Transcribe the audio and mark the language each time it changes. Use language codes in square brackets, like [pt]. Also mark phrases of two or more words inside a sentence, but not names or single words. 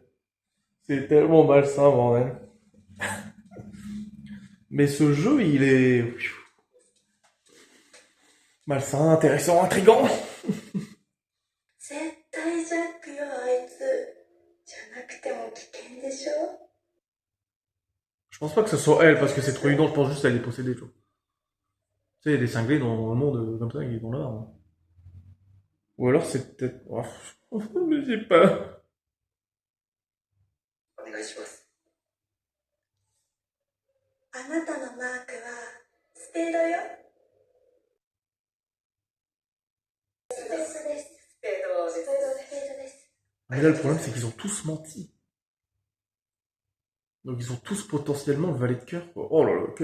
[fr] C'est tellement malsain, bordel. Mais ce jeu, il est malsain, intéressant, intriguant. [ja] 絶対ジャックよあいつ。じゃなくても危険でしょ。 [fr] Je pense pas que ce soit elle, parce que c'est trop évident, je pense juste qu'elle est possédée, tu vois. Tu sais, il y a des cinglés dans le monde comme ça, ils vont là. Hein. Ou alors c'est peut-être... Oh, mais j'ai pas... [ja] お願いします。あなたのマークはスペードよ。スペードです。スペードです。スペードです。 [fr] Mais là, le problème, c'est qu'ils ont tous menti. Donc ils ont tous potentiellement le valet de cœur.